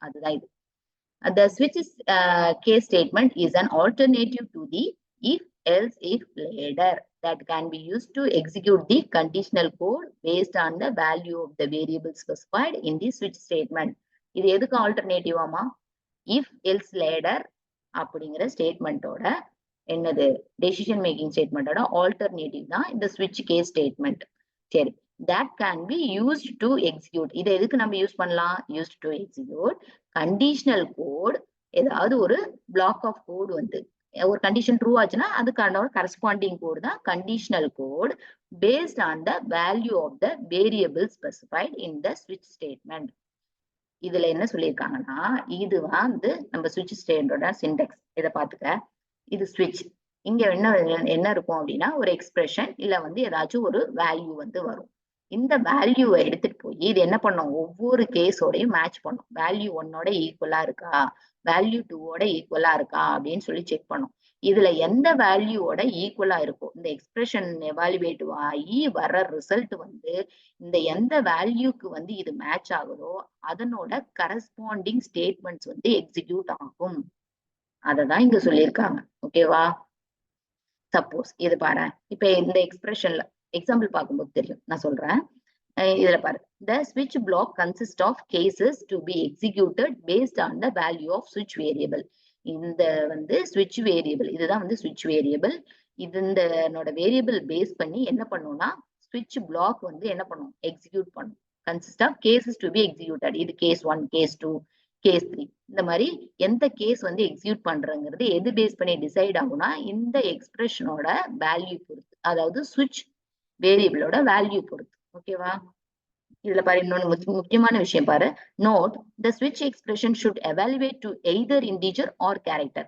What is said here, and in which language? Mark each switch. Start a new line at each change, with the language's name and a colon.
Tamil: அதுதான் இது.
English: The switch case statement is an alternative to the if else if ladder that can be used to execute the conditional code based on the value of the variable specified in the switch statement.
Tamil: இது எதுக்கு alternative ஆமா? if else ladder அப்படிங்கிற ஸ்டேட்மெண்டோட என்னது decision making ஸ்டேட்மெண்டோட alternative தான் இந்த switch case statement. சரி,
English: that can be used to execute.
Tamil: இதை எதுக்கு நம்ம யூஸ் பண்ணலாம்?
English: used to execute
Tamil: conditional code. ஏதாவது ஒரு பிளாக் ஆஃப் கோட் வந்து ஒரு கண்டிஷன் ட்ரூ ஆச்சுன்னா அதுக்கான ஒரு கரஸ்பாண்டிங் கோட் தான் conditional code
English: Based on the value of the variable specified இன் த ஸ்விட்ச் statement.
Tamil: இதுல என்ன சொல்லியிருக்காங்கன்னா, இது வந்து நம்ம ஸ்விட்ச் ஸ்டேட்மெண்டோட சின்டெக்ஸ். இதை பாத்துக்க, இது ஸ்விட்ச். இங்க என்ன இருக்கும் அப்படின்னா, ஒரு எக்ஸ்பிரஷன் இல்ல வந்து ஏதாச்சும் ஒரு வேல்யூ வந்து வரும். இந்த வேல்யூவை எடுத்துட்டு போய் இது என்ன பண்ணும், ஒவ்வொரு கேஸோடையும் மேட்ச் பண்ணும். வேல்யூ 1ஓட ஈக்குவலா இருக்கா, வேல்யூ 2ஓட ஈக்குவலா இருக்கா அப்படின்னு சொல்லி செக் பண்ணும். இதுல எந்த வேல்யூவோட ஈக்குவலா இருக்கும், இந்த எக்ஸ்பிரஷன் எவாலுவேட் ஆகி வர்ற ரிசல்ட் வந்து இந்த எந்த வேல்யூக்கு வந்து இது மேட்ச் ஆகுதோ அதனோட கரஸ்பாண்டிங் ஸ்டேட்மெண்ட்ஸ் வந்து எக்ஸிக்யூட் ஆகும். அததான் இங்க சொல்லியிருக்காங்க. ஓகேவா? சப்போஸ் இது பாரு, இப்ப இந்த எக்ஸ்பிரஷன்ல எக்ஸாம்பிள் பார்க்கும்போது தெரியும். நான் சொல்றேன், இதுல பாரு,
English: the switch block consists of cases to be executed based on the value of switch variable.
Tamil: இந்த வந்து switch variable, இதுதான் வந்து switch variable. இது இந்த வேரியபிள் பேஸ் பண்ணி என்ன பண்ணும்னா switch block வந்து என்ன பண்ணும், எக்ஸிக்யூட் பண்ணும்.
English: consist of cases to be executed. இது case 1, case 2, case 3.
Tamil: இந்த மாதிரி எந்த கேஸ் வந்து எக்ஸிக்யூட் பண்றங்கிறது எது பேஸ் பண்ணி டிசைட் ஆகும்னா இந்த எக்ஸ்பிரஷனோட வேல்யூ பொறுத்து, அதாவது switch வேரியபிளோட வேல்யூ பொறுத்து. ஓகேவா? இதுல பாரு, இன்னொன்னு முக்கியமான விஷயம் பாரு. Note,
English: the switch expression should evaluate to either integer or character.